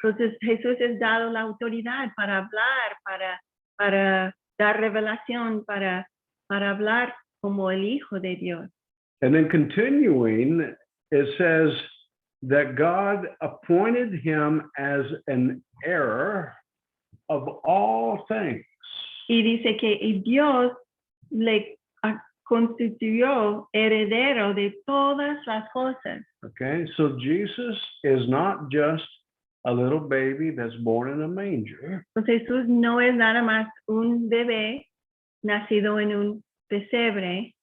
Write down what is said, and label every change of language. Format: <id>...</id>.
<es>Entonces Jesús es dado la autoridad para hablar, para dar revelación, para hablar como el Hijo de Dios.</es> <en>And then continuing, it says that God appointed him as an heir of all things.</en> <es>Y dice que Dios le constituyó heredero de todas las cosas.</es> <en>Okay, so Jesus is not just a little baby that's born in a manger.</en> <es>Entonces Jesús no es nada más un bebé nacido en un pesebre.</es>